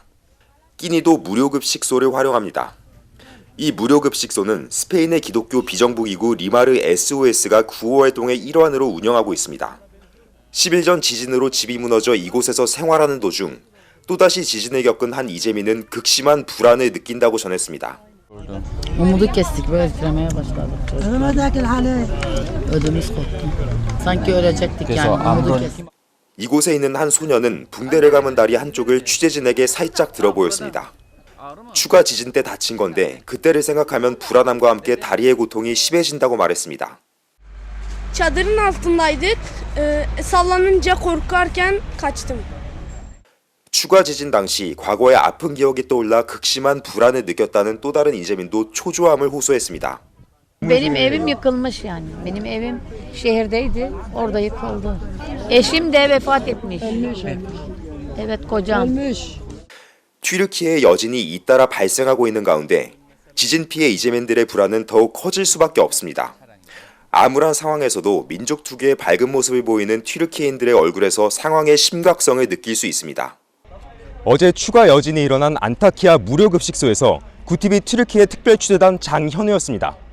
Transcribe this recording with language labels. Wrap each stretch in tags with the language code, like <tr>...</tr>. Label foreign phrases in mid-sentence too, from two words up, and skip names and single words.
<ko>끼니도 무료급식소를 활용합니다. 이 무료급식소는 스페인의 기독교 비정부기구 리마르 SOS가 구호 활동의 일환으로 운영하고 있습니다. 10일 전 지진으로 집이 무너져 이곳에서 생활하는 도중 또다시 지진을 겪은 한 이재민은 극심한 불안을 느낀다고 전했습니다.</ko> <tr>Umudu kestik böyle titremeye başladı. Ödümüz koptu. Sanki ölecektik yani. Umudu kestik.</tr> <ko>이곳에 있는 한 소녀는 붕대를 감은 다리 한쪽을 취재진에게 살짝 들어 보였습니다. 추가 지진 때 다친 건데 그때를 생각하면 불안함과 함께 다리의 고통이 심해진다고 말했습니다.</ko> <tr>Çadırın altındaydık. Sallanınca korkarken kaçtım.</tr> <ko>추가 지진 당시 과거의 아픈 기억이 떠올라 극심한 불안을 느꼈다는 또 다른 이재민도 초조함을 호소했습니다.</ko> <tr>Benim evim yıkılmış yani. Benim evim şehirdeydi. Orada yıkıldı. Eşim de vefat etmiş. Evet kocam.</tr> <ko>튀르키예의 여진이 잇따라 발생하고 있는 가운데 지진 피해 이재민들의 불안은 더욱 커질 수밖에 없습니다. 암울한 상황에서도 민족 투기의 밝은 모습을 보이는 튀르키예인들의 얼굴에서 상황의 심각성을 느낄 수 있습니다. 어제 추가 여진이 일어난 안타키아 무료급식소에서 구티비 튀르키예 특별취재단 장현우였습니다.</ko>